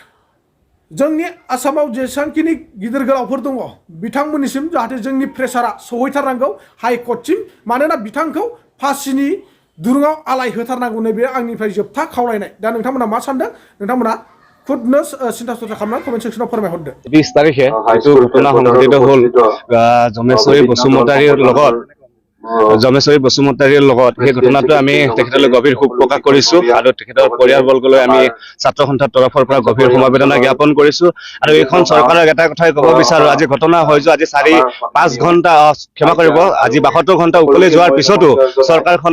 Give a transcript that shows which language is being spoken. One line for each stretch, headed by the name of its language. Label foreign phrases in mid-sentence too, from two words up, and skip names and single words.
Bodo: जोंनि आसामाव जेसेबांखिनि गिदिर गोलावफोर दङ बिथांमोननिसिम जाहाथे जोंनि प्रेसारा सौहैथारनांगौ हाइकर्टसिम मानोना बिथांखौ फासिनि दुरुङाव आलाय होथारनांगौ नैबे आंनिफ्राय जोबथा खावलायनाय दा नोंथांमोना मा सानदों नोंथांमोना खुदनो सिन्था सरथा खालामनानै कमेन्ट सेक्सनाव फोरमायहरदो
Assamese: 20 तारिখে এইটো ঘটনা সংঘটিত হ'ল জমেশ্বৰী বসুমতাৰীৰ লগত সেই ঘটনাটো আমি তেখেতলৈ গভীৰ শোক প্ৰকাশ কৰিছো আৰু তেখেতৰ পৰিয়ালবৰ্গলৈ আমি ছাত্ৰ সন্থাৰ তৰফৰ পৰা গভীৰ সমবেদনা জ্ঞাপন কৰিছো আৰু এইখন চৰকাৰক এটা কথাই ক'ব বিচাৰো আজি ঘটনা হৈ যোৱা আজি 4-5 ঘণ্টা ক্ষমা কৰিব আজি 72 ঘণ্টা উকলি যোৱাৰ পিছতো চৰকাৰখনে